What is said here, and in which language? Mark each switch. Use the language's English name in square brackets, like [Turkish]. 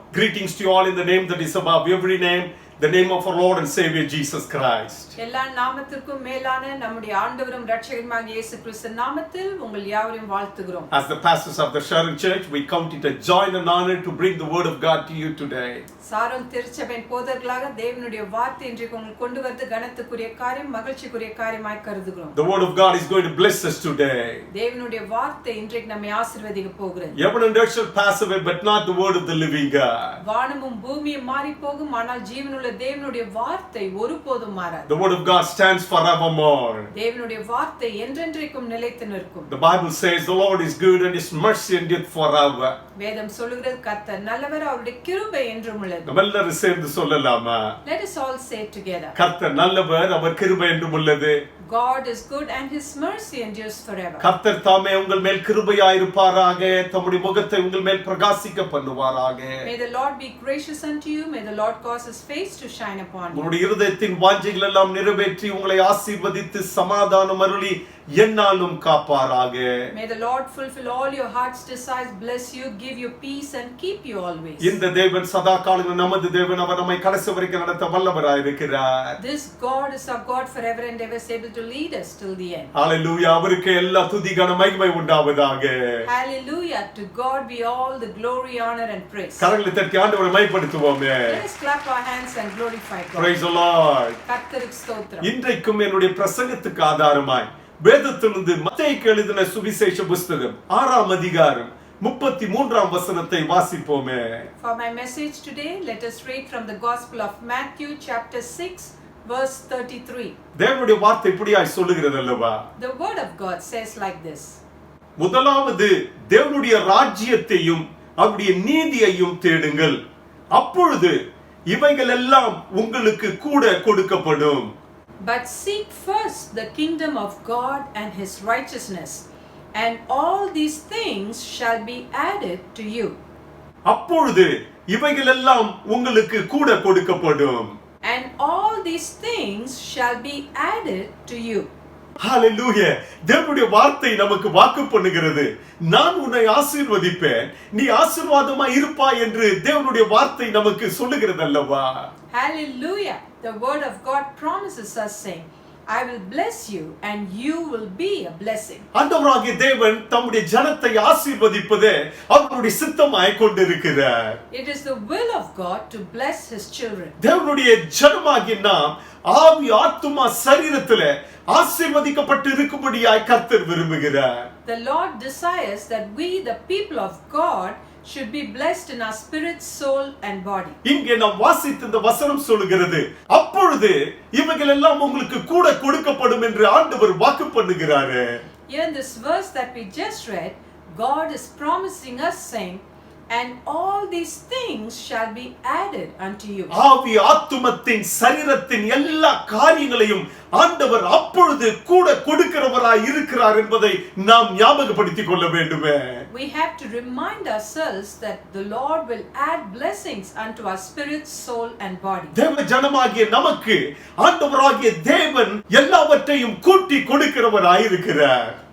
[English] Greetings to you all in the name that is above every name, the name of our Lord and Savior Jesus Christ. [Tamil] எல்லா நாமத்திற்கும் மேலான நம்முடைய ஆண்டவரும் இரட்சகருமாகிய இயேசு கிறிஸ்து நாமத்தில் உங்கள் யாவரையும் வாழ்த்துகிறோம். [English] As the pastors of the Sharon Church, we count it a joy and an honor to bring the word of God to you today. [Tamil] Sharon திருச்சபையின் போதகர்களாக தேவனுடைய வார்த்தை இன்றைக்கு உங்களுக்கு கொண்டு வந்து கனத்துக்குரிய காரியம் மகிழ்ச்சிக்குரிய காரியமாய் கருதுகிறோம். [English] The word of God is going to bless us today. [Tamil] தேவனுடைய வார்த்தை இன்றைக்கு நம்மை ஆசீர்வதிக்க போகிறது. [English] Heaven and earth shall pass away, but not the word of the living God. [Tamil] வானமும் பூமியும் மாறி போகும், ஆனால் ஜீவனுள்ள தேவனுடைய வார்த்தை ஒருபோதும் மாறாது. [English] The word of God stands forevermore. [Tamil] தேவனுடைய வார்த்தை என்றென்றைக்கும் நிலைத்து நிற்கும். [English] The Bible says the Lord is good and his mercy endureth forever. [Tamil] வேதம் சொல்லுகிறது கர்த்தர் நல்லவர், அவருடைய கிருபை என்றும் உள்ளது. நம்ம எல்லாரும் சேர்ந்து சொல்லலாமா? [English] Let us all say together. [Tamil] கர்த்தர் நல்லவர், அவர் கிருபை என்றும் உள்ளது. [English] God is good and his mercy endures forever. [Tamil] கர்த்தர் தாமே உங்கள் மேல் கிருபையாய் இருப்பாராக, தம்முடைய முகத்தை உங்கள் மேல் பிரகாசிக்க பண்ணுவாராக. [English] May the Lord be gracious unto you. May the Lord cause his face to shine upon you. [Tamil] உங்களுடைய இருதயத்தின் வாஞ்சைகள் எல்லாம் நிறைவேற்றி உங்களை ஆசீர்வதித்து சமாதானம் அருளி என்னாலும் காப்பாராக. [English] May the Lord fulfill all your heart's desires, bless you, give you peace and keep you always. [Tamil] இந்த தேவன் சதா காலங்களில் நமது தேவன், அவர் நம்மை கடைசி வரைக்கும் நடத்த வல்லவராய் இருக்கிறார். [English] This God is our God forever and ever, is able to lead us till the end. [Tamil] ஹalleluya. அவருக்கு எல்லா துதி கன மகிமை உண்டாவதாக. [English] Hallelujah. To God be all the glory, honor and praise. [Tamil] கரங்களை தட்டி ஆண்டவரை மகிமைப்படுத்துவோமே. [English] Let us clap our hands and glorify God. Praise the Lord. [Tamil] கர்த்தருக்கு ஸ்தோத்திரம். இன்றைக்கும் என்னுடைய பிரசங்கத்துக்கு ஆதாரமாய் வேதத்திலிருந்து மத்தேயுக்கு எழுதின சுவிசேஷ புத்தகம் 6ஆம் அதிகாரம் 33ஆம் வசனத்தை வாசிப்போமே. [English] For my message today, let us read from the Gospel of Matthew chapter 6 verse 33. [Tamil] தேவனுடைய வார்த்தை இப்படியாய் சொல்லுகிறது அல்லவா? [English] The word of God says like this. [Tamil] முதலாவது தேவனுடைய ராஜ்யத்தையும் அவருடைய நீதியையும் தேடுங்கள், அப்பொழுது இவைகள் எல்லாம் உங்களுக்கு கூட கொடுக்கப்படும். [English] But seek first the kingdom of God and his righteousness, and all these things shall be added to you. [Tamil] அப்பொழுது இவைகள் எல்லாம் உங்களுக்கு கூட கொடுக்கப்படும். [English] And all these things shall be added to you. [Tamil] ஹalleluya. தேவனுடைய வார்த்தை நமக்கு வாக்கு பண்ணுகிறது, நான் உன்னை ஆசீர்வதிப்பேன், நீ ஆசீர்வாதமாய் இருப்பாய் என்று தேவனுடைய வார்த்தை நமக்கு சொல்லுகிறது அல்லவா? [English] Hallelujah. The word of God promises us saying, I will bless you and you will be a blessing. [Tamil] ஆண்டவராகிய தேவன் தம்முடைய ஜனத்தை ஆசீர்வதிப்பதே அவருடைய சித்தமாய் கொண்டிருக்கிறார். [English] It is the will of God to bless his children. [Tamil] தேவனுடைய ஜனமாகிய நாம் ஆவி ஆத்துமா சரீரத்திலே ஆசீர்வதிக்கப்பட்டு இருக்கும்படியாய் கர்த்தர் விரும்புகிறார். [English] The Lord desires that we, the people of God, should be blessed in our spirit, soul and body. [Tamil] இங்கே நாம் வாசித்த இந்த வசனம் சொல்லுகிறது, அப்பொழுது இவைகள் எல்லாம் உங்களுக்கு கூட கொடுக்கப்படும் என்று ஆண்டவர் வாக்கு பண்ணுகிறார். [English] Here in this verse that we just read, God is promising us saying, and all these things shall be added unto you. [Tamil] ஆவி ஆத்துமத்தின் சரீரத்தின் எல்லா காரியங்களையும் ஆண்டவர் அப்பொழுது கூட கொடுக்கிறவராய் இருக்கிறார் என்பதை நாம் ஞாபகப்படுத்திக் கொள்ள வேண்டுமே. [English] We have to remind ourselves that the Lord will add blessings unto our spirit, soul and body. [Tamil] தேவ ஜனமாகிய நமக்கு ஆண்டவராகிய தேவன் எல்லாவற்றையும் கூட்டி கொடுக்கிறவராய் இருக்கிறார்.